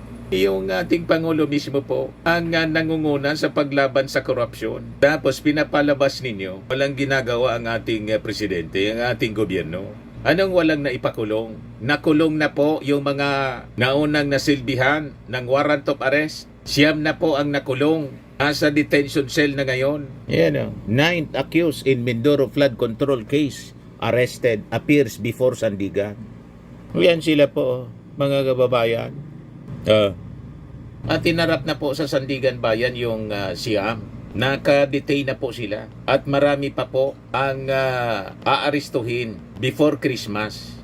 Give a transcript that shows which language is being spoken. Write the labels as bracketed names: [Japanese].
[Filipino] Yung ating Pangulo mismo po ang nangunguna sa paglaban sa korupsyon. Tapos pinapalabas ninyo, walang ginagawa ang ating presidente, ang ating gobyerno. Anong walang naipakulong? Nakulong na po yung mga naunang nasilbihan ng warrant of arrest. 9 na po ang nakulong. Nasa detention cell na ngayon. Yan o. [English] 9 accused in Mindoro flood control case. Arrested. Appears before Sandigan. [Filipino] Yan sila po, mga kababayan. At tinarap na po sa Sandigan Bayan yung Siam. Naka-detain na po sila. At marami pa po ang aaristuhin [English] before Christmas.